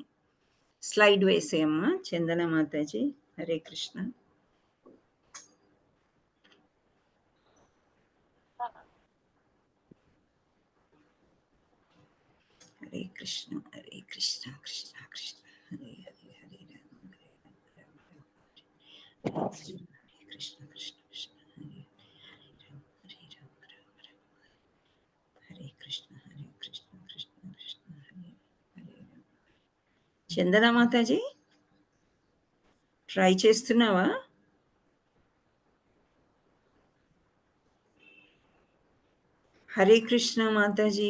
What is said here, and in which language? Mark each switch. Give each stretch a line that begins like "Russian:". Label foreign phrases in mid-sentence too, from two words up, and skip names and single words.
Telugu: స్లైడ్ వేసేయమ్మా చందన మాతాజీ. హరే కృష్ణ. హరే కృష్ణ హరే కృష్ణ కృష్ణ కృష్ణ హరే హరే హరే రామ హరే రామ రామ రామ హరే కృష్ణ కృష్ణ కృష్ణ హరే హరే రామ రామ రామ హరే కృష్ణ కృష్ణ కృష్ణ హరే హరే రామ. చందన మాతాజీ ట్రై చేస్తున్నావా? హరే కృష్ణ మాతాజీ.